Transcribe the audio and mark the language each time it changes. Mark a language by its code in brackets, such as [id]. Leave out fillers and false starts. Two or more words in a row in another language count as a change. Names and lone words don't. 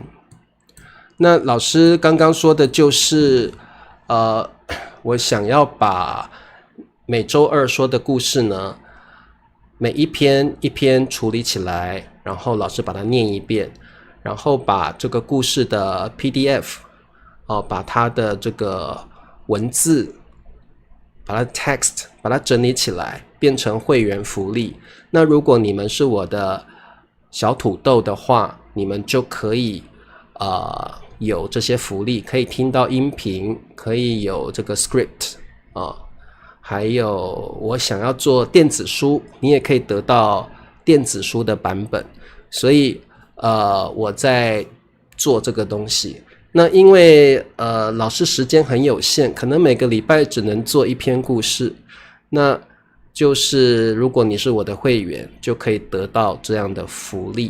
[zh] 那老師剛剛說的就是我想要把每周二說的故事呢，每一篇一篇處理起來，然後老師把它念一遍，然後把這個故事的 PDF 把它的這個文字，把它 text 把它整理起来，变成会员福利。那如果你们是我的小土豆的话，你们就可以有這些福利，可以聽到音頻，可以有這個 script 啊，還有我想要做電子書，你也可以得到電子書的版本。所以我在做這個東西。那因為老師時間很有限，可能每個禮拜只能做一篇故事，那就是如果你是我的會員，就可以得到這樣的福利。